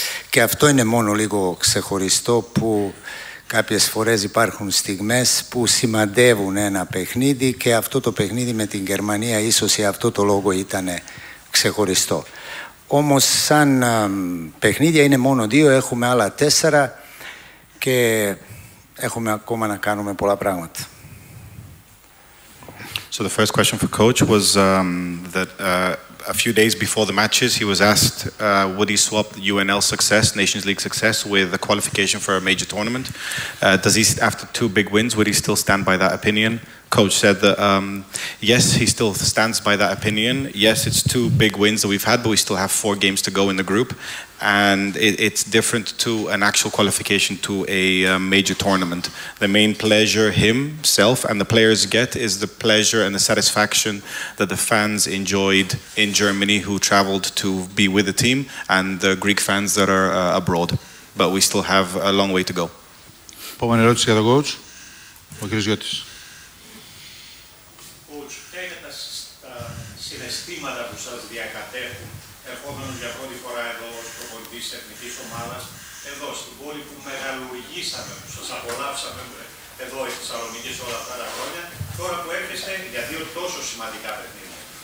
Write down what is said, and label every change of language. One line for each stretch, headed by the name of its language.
Greek: Και αυτό είναι μόνο λίγο ξεχωριστό, που κάποιες φορές υπάρχουν στιγμές που σημαντεύουν ένα παιχνίδι, και αυτό το παιχνίδι με την Γερμανία ίσως για αυτό το λόγο ήταν ξεχωριστό. Όμως σαν παιχνίδια είναι μόνο δύο, έχουμε άλλα τέσσερα και έχουμε ακόμα να κάνουμε πολλά πράγματα.
English: So the first question for coach was that a few days before the matches, he was asked, would he swap UNL success, Nations League success, with a qualification for a major tournament? After two big wins, would he still stand by that opinion? Coach said that yes, he still stands by that opinion. Yes, it's two big wins that we've had, but we still have four games to go in the group. And it's different to an actual qualification to a major tournament. The main pleasure himself and the players get is the pleasure and the satisfaction that the fans enjoyed in Germany, who traveled to be with the team, and the Greek fans that are abroad. But we still have a long way to go.
Greek: Επόμενη ερώτηση για τον coach, ο κύριος Γιώτης. Συναισθήματα που σας διακατέχουν ερχόμενος για πρώτη φορά εδώ ως προπονητής εθνικής ομάδας, εδώ στην πόλη που μεγαλουργήσαμε, που σας απολαύσαμε εδώ στη Θεσσαλονίκη όλα αυτά τα χρόνια, τώρα που έρχεστε για δύο τόσο σημαντικά παιχνίδια?